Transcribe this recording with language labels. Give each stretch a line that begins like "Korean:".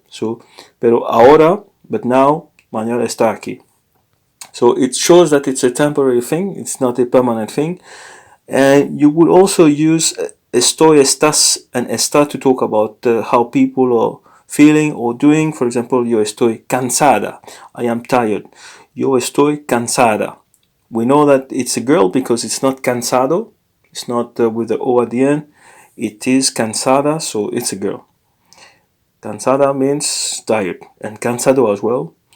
Spanish: So, pero ahora,
English: but now,
Spanish: Manuel está aquí.
English: So it shows that it's a temporary thing. It's not a permanent thing. And you would also use estoy, estás, and estar to talk about how people are feeling or doing. For example,
Spanish: yo estoy cansada.
English: I am tired.
Spanish: Yo estoy cansada.
English: We know that it's a girl because it's not cansado. It's not with the O at the end. It is cansada, so it's a girl. Cansada means tired, and cansado as well.